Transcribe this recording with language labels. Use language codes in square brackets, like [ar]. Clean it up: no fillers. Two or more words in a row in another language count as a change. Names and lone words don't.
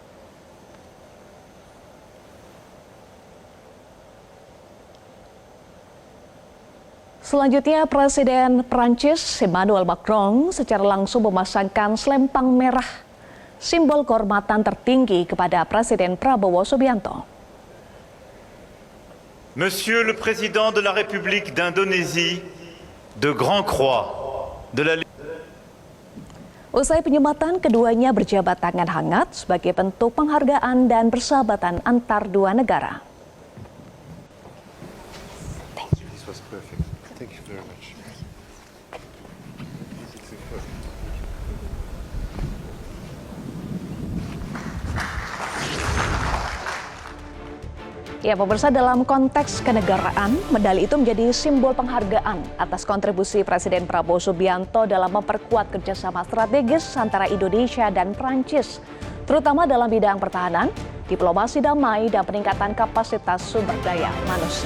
[id] Selanjutnya, Presiden Prancis Emmanuel Macron secara langsung memasangkan selempang merah, simbol kehormatan tertinggi kepada Presiden Prabowo Subianto. [fr] Monsieur le Président de la République d'Indonésie, de Grand Croix, de la [id] Usai penyematan, keduanya berjabat tangan hangat sebagai bentuk penghargaan dan persahabatan antar dua negara. [en] This was perfect. Thank you very much. [id] Ya, pemirsa, dalam konteks kenegaraan, medali itu menjadi simbol penghargaan atas kontribusi Presiden Prabowo Subianto dalam memperkuat kerjasama strategis antara Indonesia dan Prancis, terutama dalam bidang pertahanan, diplomasi damai, dan peningkatan kapasitas sumber daya manusia.